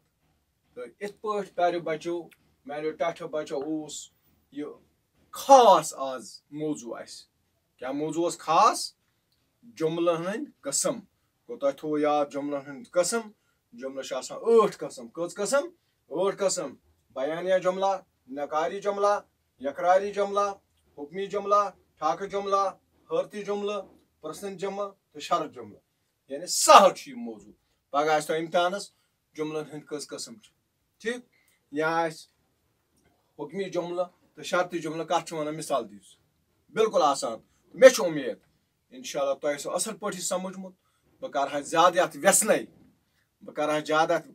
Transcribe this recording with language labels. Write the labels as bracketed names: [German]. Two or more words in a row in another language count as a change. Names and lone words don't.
[Kashmiri] تہٕ یِتھ پٲٹھۍ پیارو بچو میانیو ٹاٹھیو بچو اوس یہِ خاص آز موضوع اسہِ کیٛاہ موضوع اوس خاص جملن ہٕنٛدۍ قٕسم گوٚو تۄہہِ تھوٚو یاد جملن ہٕنٛدۍ قٕسم جملہٕ چھِ آسان 8 قٕسم کٔژ قٕسم 8 قٕسم بیانیہ جملہ نکاری جملہ یقراری جملہ حکمی جملہ ٹھاکہٕ جملہ حٲرتی جملہٕ پرژھن جملہٕ تہٕ شرط جملہٕ یعنی سہل چھُ یہِ موضوع پگاہ آسہِ تۄہہِ امتحانس جملن ہٕنٛدۍ کٔژ قٕسم چھِ ٹھیک یا آسہِ حکمی جملہٕ تہٕ شرطی جملہٕ کتھ چھِ ونان مثال دِیِو بالکل آسان مےٚ چھُ اُمید [Arabic] انشاء اللہ [Kashmiri] تۄہہِ آسیو اصل پٲٹھۍ سمجھمُت بہٕ کرٕ ہا زیادٕ یتھ ویژھنے بہٕ کرٕ ہا زیادٕ اتھ